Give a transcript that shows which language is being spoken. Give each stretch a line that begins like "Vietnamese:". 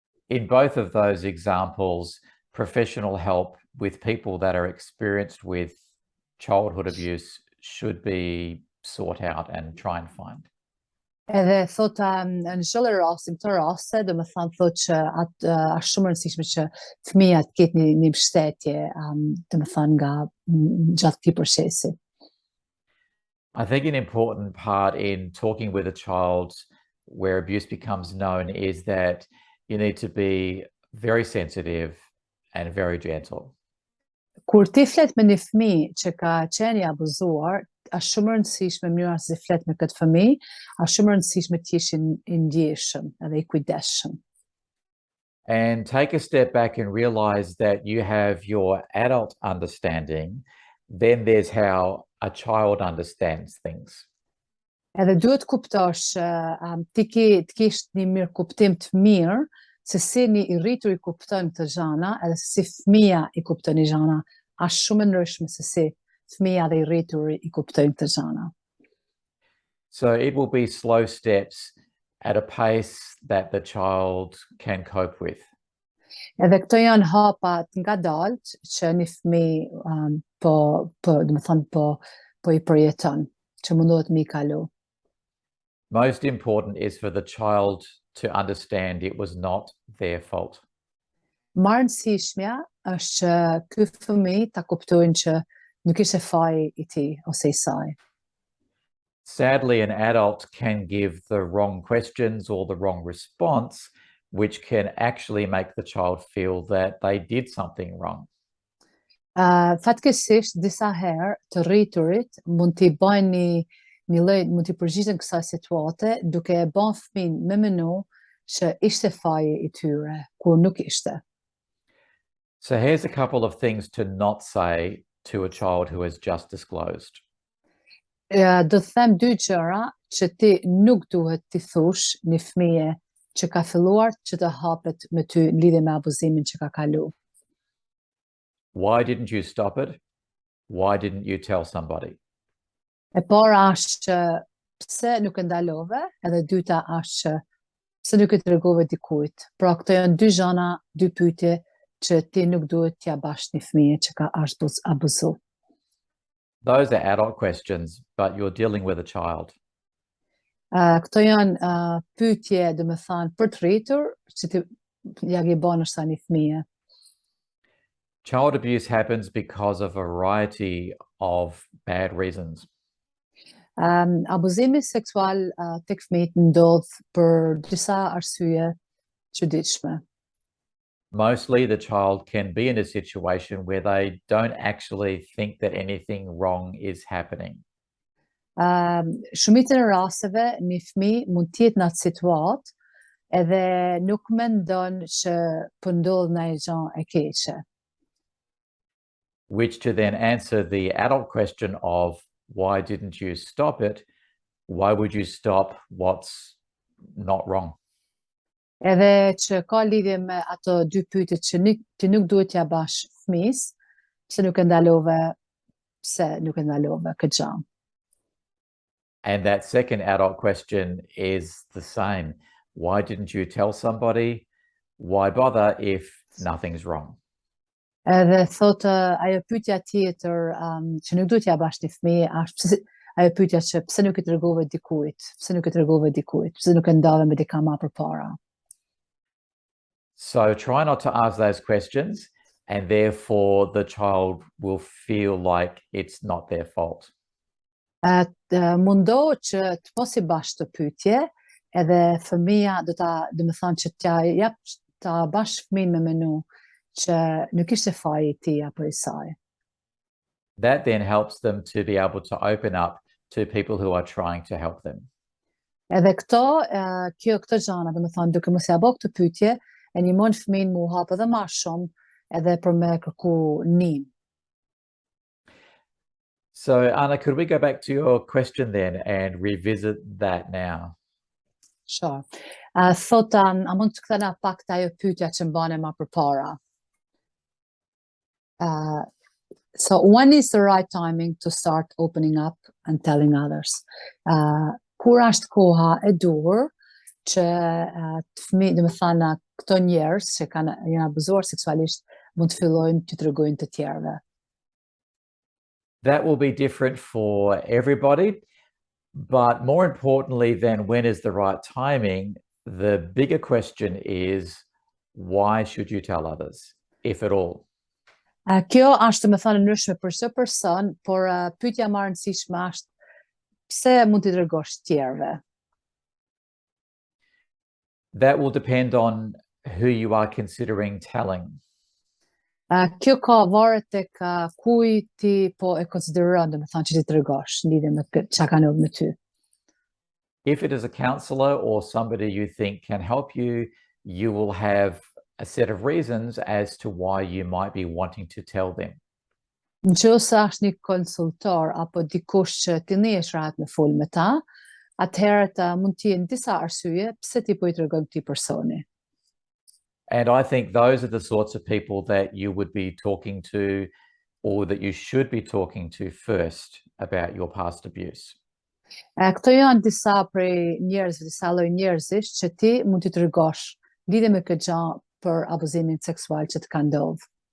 English: In both of those examples, professional help with people that are experienced with childhood abuse should be sought out and try and find.
Albanian: Edhe thotë në çdo rast, në këtë rast, do të thënë thotë që është shumë e rëndësishme që fëmia të ketë një mbështetje, do të thënë nga gjatë këtij procesi.
English: I think an important part in talking with a child where abuse becomes known is that you need to be very sensitive and very gentle.
Albanian: Kur ti flet me një fëmijë që ka qenë i abuzuar, është shumë e rëndësishme mënyra se si flet me këtë fëmijë, është shumë e rëndësishme të jesh i ndjeshëm edhe i kujdesshëm.
English: And take a step back and realize that you have your adult understanding, then there's how a child understands things.
Albanian: Edhe duhet kuptosh ti të kesh një mirë kuptim të mirë se si një i rritur i kupton këtë gjëna edhe se si fëmia i kupton i gjëna, është shumë e ndryshme se si fëmia dhe i rritur i kuptojnë këtë gjëna.
English: So it will be slow steps at a pace that the child can cope with.
Albanian: Edhe këto janë hapa të ngadalt që një fëmijë do të thënë po i përjeton, që mundohet me i kalu.
English: Most important is for the child to understand it was not their fault.
Albanian: Më e rëndësishmja është që ky fëmijë ta kuptojnë që nuk ishte faji i tij ose i saj.
English: Sadly, an adult can give the wrong questions or the wrong response, which can actually make the child feel that they did something wrong.
Albanian: Fatkeqësisht disa herë të rriturit mund t'i bëjnë mund t'i përgjigjen kësaj situate duke e bën fëmin me menu që ishte faji i tyre, kur nuk ishte.
English: So here's a couple of things to not say to a child who has just disclosed.
Albanian: Do të them dy gjëra që ti nuk duhet t'i thush një fëmije që ka filluar që të hapet me ty në lidhje me abuzimin që ka kalu.
English: Why didn't you stop it? Why didn't you tell somebody?
Albanian: E para është që pse nuk e ndalove, edhe dyta është që pse nuk e tregove dikujt. Pra këto janë dy gjëna, dy pyetje që ti nuk duhet t'ja bash një fëmijë që ka ashtu abuzu.
English: Those are adult questions, but you're dealing with a child.
Albanian: Këto janë pyetje, do me thënë, për të rritur, që ti ja ke bën është një fëmijë.
English: Child abuse happens because of a variety of bad reasons.
Albanian: Abuzimi seksual tek fëmijët ndodh për disa arsye çuditshme.
English: Mostly the child can be in a situation where they don't actually think that anything wrong is happening.
Albanian: Shumicën e rasteve një fëmijë mund të jetë në atë situatë edhe nuk mendon që po ndodh ndonjë gjë e keqe.
English: Which to then answer the adult question of why didn't you stop it? Why would you stop what's not wrong?
Albanian: Edhe që ka lidhje me ato dy pyetje që ti nuk duhet t'ja bash fëmis, pse nuk e ndalove, pse nuk e ndalove këtë gjë.
English: And that second adult question is the same. Why didn't you tell somebody? Why bother if nothing's wrong?
Albanian: Edhe thotë ajo pyetja tjetër që nuk duhet t'ja bash një fëmijë është ajo pyetja që pse nuk e tregove dikujt, pse nuk e tregove dikujt, pse nuk e ndave me dikë më përpara.
English: So try not to ask those questions, and therefore the child will feel like it's not their fault.
Albanian: Mundohu që të mos i bash të pyetje, edhe fëmia do me thënë që ta bash fëmin me menu që nuk ishte faji I tij apo I saj.
English: That then helps them to be able to open up to people who are trying to help them.
Albanian: Edhe këto gjëna, do me thënë, duke mos ia bë këtë pyetje, e ndihmon fëmin mu hap edhe më shumë edhe për me kërku ndihmë.
English: So Anna, could we go back to your question then and revisit that now? Sure.
Albanian: Thot a mund të kthena pak të ajo pyetja që mbane më përpara.
English: So when is the right timing to start opening up and telling others?
Albanian: Kur është koha e duhur që të fëmijë, do me thënë, këto njerëz që janë abuzuar seksualisht mund të fillojnë të tregojnë të tjerëve.
English: That will be different for everybody, but more importantly than when is the right timing, the bigger question is why should you tell others, if at all?
Albanian: Kjo është, me thënë, ndryshme për çdo person, por pyetja më e rëndësishme është pse mund t'i tregosh tjerëve?
English: That will depend on who you are considering telling.
Albanian: Kjo ka varet tek kuj ti po e konsideron, do me thënë, që ti tregosh lidhje me çka ka ndodhur me ty.
English: If it is a counselor or somebody you think can help you, you will have a set of reasons as to why you might be wanting to tell them.
Albanian: Nëse është një konsultor apo dikush që ti njehesh rahat me fol me ta, atëherë mund të jenë disa arsye pse ti po I tregon këtij personi.
English: And I think those are the sorts of people that you would be talking to, or that you should be talking to first about your past abuse.
Albanian: Këto janë disa prej njerëzve, disa lloj njerëzish që ti mund t'i tregosh lidhje me këtë gjë për abuzimin seksual që të ka ndodhur.